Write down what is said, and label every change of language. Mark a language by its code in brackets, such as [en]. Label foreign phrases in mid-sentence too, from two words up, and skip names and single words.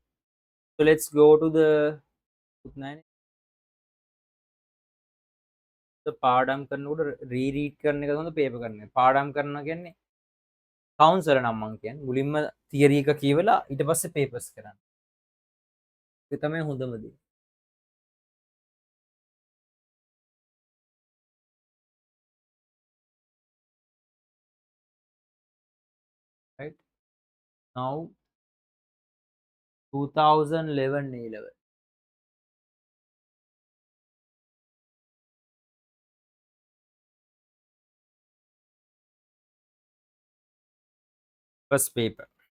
[en] So let's go to the [si] පාඩම් කරනකොට රීරීඩ් කරන එක හොඳ පේපර් කරන එක. පාඩම් කරනවා කියන්නේ කවුන්සලර් නම් මං කියන්නේ. මුලින්ම තියරි එක කියවලා ඊට පස්සේ පේපර්ස් කරන්න. ඒක තමයි හොඳම දේ. [en] Right? Now 2011 A level. First paper.